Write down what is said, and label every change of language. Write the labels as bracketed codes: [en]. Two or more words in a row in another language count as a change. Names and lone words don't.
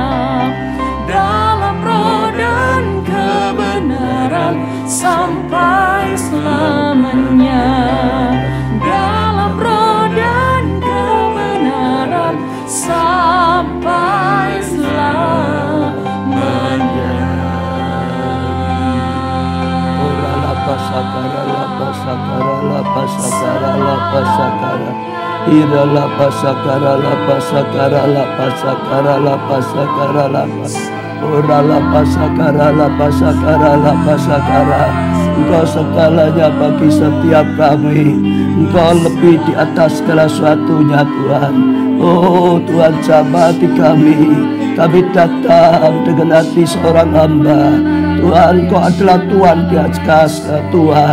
[id] Dalam roh dan kebenaran sampai selamanya. Dalam roh dan kebenaran sampai selamanya. Ora lapa sakara lapa sakara lapa sakara lapa sakara. Ira lapa sakara lapa sakara lapa sakara lapa sakara lapa. Ora lapa sakara lapa sakara lapa sakara. Engkau segalanya bagi setiap kami. Engkau lebih di atas segala sesuatunya Tuhan. Oh Tuhan, jamah hati kami. Kami datang dengan hati seorang hamba. Tuhan, Kau adalah Tuhan di atas Tuhan.